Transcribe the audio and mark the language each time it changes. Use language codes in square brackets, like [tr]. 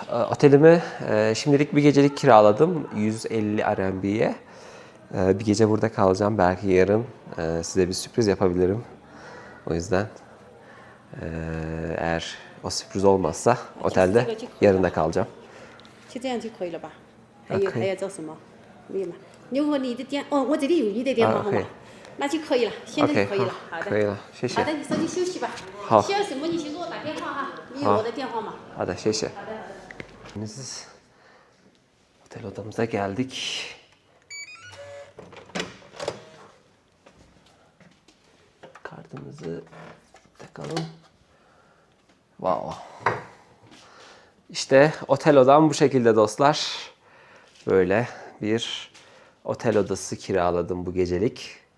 [tr] Otelimi şimdilik bir gecelik kiraladım 150 RMB'ye. Bir gece burada kalacağım. Belki yarın size bir sürpriz yapabilirim. O yüzden eğer o sürpriz olmazsa otelde yarın da kalacağım. [zh] 就这样就可以了吧？还有可以还要找什么？没有吗？如果你的电哦，我这里有你的电话号码，那就可以了，现在就可以了。好的，可以了，谢谢好。的，你手机休息吧。好需要什么你先给我打电话哈，你有我的电话吗？好的，谢谢。好的好的。 [tr] Biz otel odamıza geldik. Kartımızı takalım. Wow. İşte otel odam bu şekilde dostlar. Böyle bir otel odası kiraladım bu gecelik.